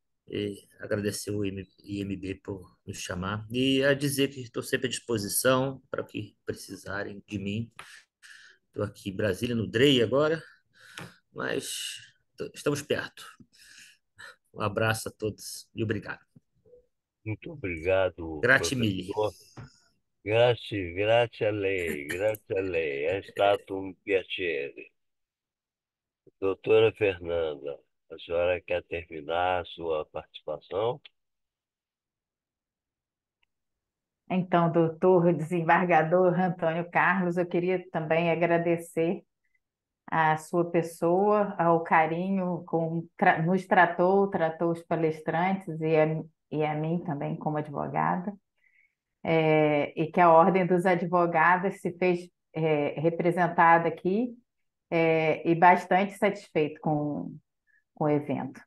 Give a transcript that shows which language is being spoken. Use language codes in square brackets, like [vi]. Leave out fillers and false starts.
[pt] E agradecer o IMB por nos chamar e a dizer que estou sempre à disposição para o que precisarem de mim. Estou aqui em Brasília, no DREI agora, mas estamos perto. Um abraço a todos e obrigado. Muito obrigado, [it] Grazie mille. [pt] professor. [it] Grazie, grazie a lei, grazie a lei. È stato un piacere. [pt] Doutora Fernanda, a senhora quer terminar a sua participação? Então, doutor desembargador Antônio Carlos, eu queria também agradecer a sua pessoa, ao carinho com nos tratou os palestrantes e a mim também como advogada, e que a Ordem dos Advogados se fez representada aqui, e bastante satisfeito com o evento.